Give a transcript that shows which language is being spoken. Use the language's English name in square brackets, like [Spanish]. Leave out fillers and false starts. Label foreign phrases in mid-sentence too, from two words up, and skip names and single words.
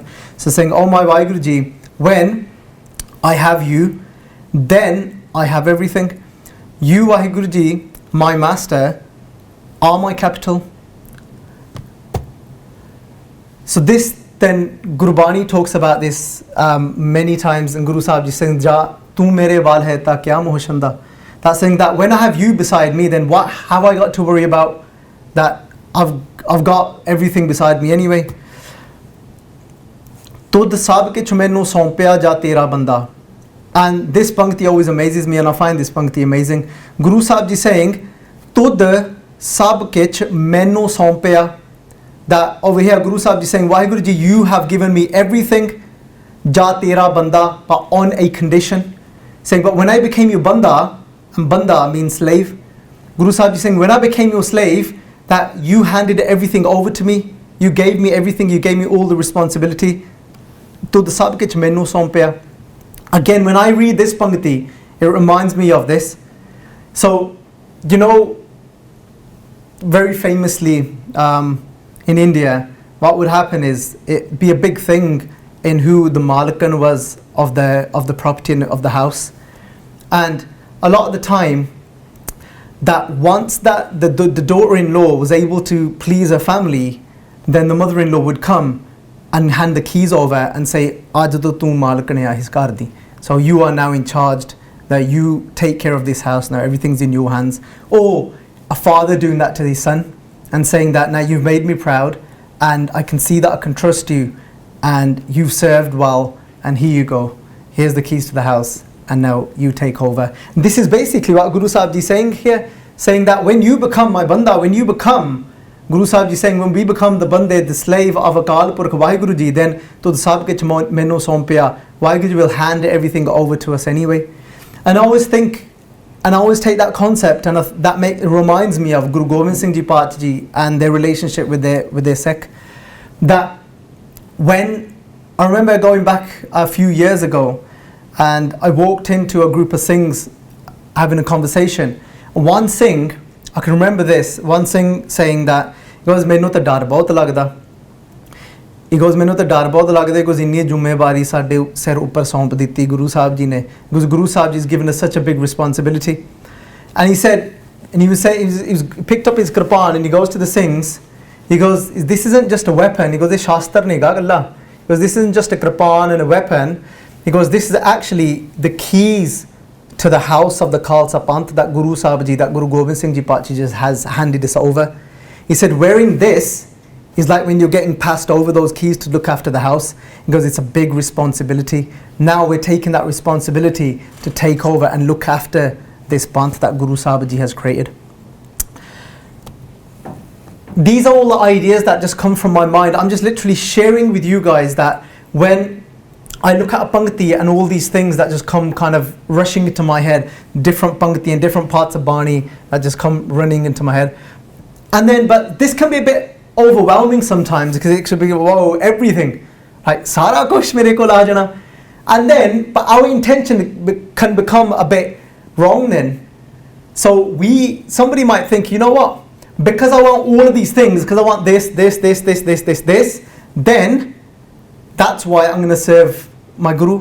[English] So saying, Oh my Waheguruji, when I have you, then I have everything. You, Waheguruji, my master, are my capital. So this then Gurbani talks about this many times, and Guru Sahib Ji saying, [Punjabi] ਜਾ ਤੂ ਮੇਰੈ ਵਲਿ ਹੈ ਤਾ ਕਿਆ ਮੁਹ ਛੰਦਾ. [English] That's saying that when I have you beside me, then what have I got to worry about that I've got everything beside me anyway. [Punjabi] ਤੁਧੁ ਸਭੁ ਕਿਛੁ ਮੈਨੋ ਸਉਪਿਆ ਜਾ ਤੇਰਾ ਬੰਦਾ. [English] And this pankti always amazes me, and I find this pankti amazing. Guru Sahib ji saying, [Punjabi] ਤੁਧੁ ਸਭੁ ਕਿਛੁ ਮੈਨੋ ਸਉਪਿਆ. [English] That over here Guru Sahib ji saying, Waheguru ji, you have given me everything, [Punjabi] ਜਾ ਤੇਰਾ ਬੰਦਾ, [English] but on a condition. Saying, but when I became your banda, and banda means slave, Guru Sahib ji saying, when I became your slave, that you handed everything over to me, you gave me everything, you gave me all the responsibility. [Punjabi] ਤੁਧੁ ਸਭੁ ਕਿਛੁ ਮੈਨੋ ਸਉਪਿਆ. [English] Again, when I read this pankti, it reminds me of this. So, you know, very famously in India, what would happen is it'd be a big thing in who the malikan was of the property and of the house. And a lot of the time, that once that the daughter-in-law was able to please her family, then the mother-in-law would come and hand the keys over and say, [Punjabi] ਅੱਜ ਤੋ ਤੂ ਮਾਲਕਣ ਹੈ ਇਸ ਘਰ ਦੀ. [English] So you are now in charge, that you take care of this house now, everything's in your hands. Or a father doing that to his son and saying that, now you've made me proud and I can see that I can trust you and you've served well, and here you go, here's the keys to the house and now you take over. And this is basically what Guru Sahib ji is saying here, saying that when you become my banda, when you become, Guru Sahib ji saying, when we become the bande, the slave of Akal Purkh Waheguru ji, then to the [Punjabi] ਸਭ ਕਿਛ ਮੈਨੋ ਸਉਪਿਆ, [English] Waheguru ji will hand everything over to us anyway. And I always think, and I always take that concept, and it reminds me of Guru Gobind Singh ji Paat ji and their relationship with their Sikh. That when I remember going back a few years ago, and I walked into a group of Singhs having a conversation. One Singh, I can remember this, one Singh saying that, he goes, [Punjabi] "ਮੈਨੂੰ ਤਾਂ ਡਰ ਬਹੁਤ ਲੱਗਦਾ." [English] He goes, [Punjabi] "ਮੈਨੂੰ ਤਾਂ ਡਰ ਬਹੁਤ ਲੱਗਦਾ." [English] He goes, [Punjabi] "ਇੰਨੀ ਜ਼ਿੰਮੇਵਾਰੀ ਸਾਡੇ ਸਿਰ ਉੱਪਰ ਸੌਂਪ ਦਿੱਤੀ ਗੁਰੂ ਸਾਹਿਬ ਜੀ ਨੇ." [English] Because Guru Sahib ji has given us such a big responsibility. And he said, and he was saying, he picked up his Qur'an and he goes to the Singhs. He goes, "This isn't just a weapon." He goes, "This shastar ne ga galla." He goes, "This isn't just a Qur'an and a weapon." He goes, "This is actually the keys to the house of the Khalsa Panth that Guru Sahib ji, that Guru Gobind Singh ji Paat ji has handed us over." He said, "Wearing this is like when you're getting passed over those keys to look after the house." He goes, "It's a big responsibility. Now we're taking that responsibility to take over and look after this Panth that Guru Sahib ji has created." These are all the ideas that just come from my mind. I'm just literally sharing with you guys that when I look at a pankti and all these things that just come kind of rushing into my head, different pankti and different parts of Bani that just come running into my head. And then, but this can be a bit overwhelming sometimes because it should be, whoa, everything. Like, [Punjabi] ਸਾਰਾ ਕੁਝ ਮੇਰੇ ਕੋ ਲੈ ਜਾਣਾ. [English] And then, but our intention can become a bit wrong then. So somebody might think, you know what? Because I want all of these things, because I want this, then that's why I'm going to serve my Guru.